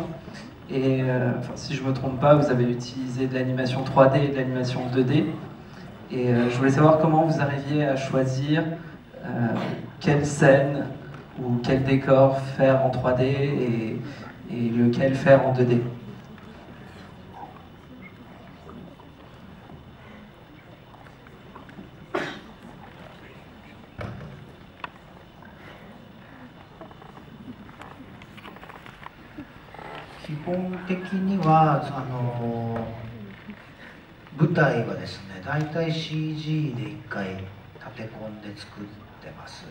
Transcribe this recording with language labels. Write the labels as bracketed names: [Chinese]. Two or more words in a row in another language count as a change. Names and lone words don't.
[French] Et si je ne me trompe pas, vous avez utilisé de l'animation 3D et de l'animation 2D. Et je voulais savoir comment vous arriviez à choisir quelle scène ou quel décor faire en 3D et lequel faire en 2D. [Japanese] 基本的には舞台はですね、大体 CG で1回立て込んで作ってます。